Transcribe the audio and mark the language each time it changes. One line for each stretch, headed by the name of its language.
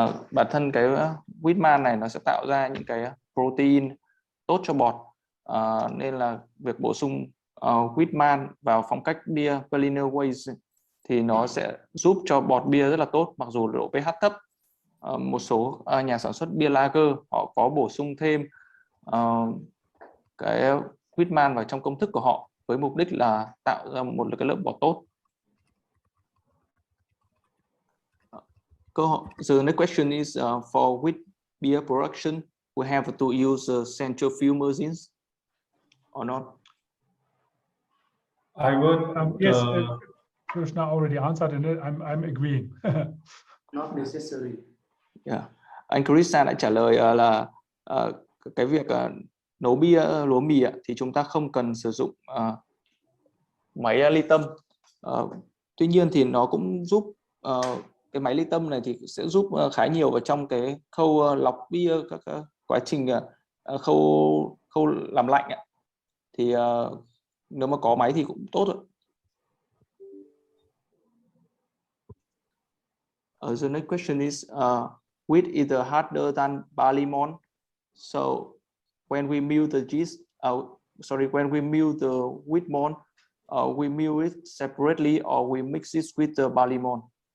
Vietnamese: Bản thân cái wheat man này nó sẽ tạo ra những cái protein tốt cho bọt, nên là việc bổ sung wheat man vào phong cách bia Berliner Weisse thì nó sẽ giúp cho bọt bia rất là tốt, mặc dù độ pH thấp. Một số nhà sản xuất bia lager họ có bổ sung thêm cái wheat man vào trong công thức của họ với mục đích là tạo ra một cái lượng bọt tốt.
English: The next question is for wheat beer production, we have to use centrifugal machines or not? I would. Yes, Krishna already answered in it. I'm agreeing. Not necessary. Yeah.
Vietnamese: Anh Krishna đã trả lời là cái việc nấu bia lúa mì thì chúng ta không cần sử dụng máy ly tâm. Tuy nhiên thì nó cũng giúp cái máy ly tâm này thì sẽ giúp khá nhiều vào trong cái khâu lọc bia, các quá trình khâu làm lạnh thì nếu mà có máy thì cũng tốt rồi.
English: The next question is wheat is harder than barley malt. So when we mill the yeast, when we mill the wheat malt, we mill it separately or we mix it with the barley malt?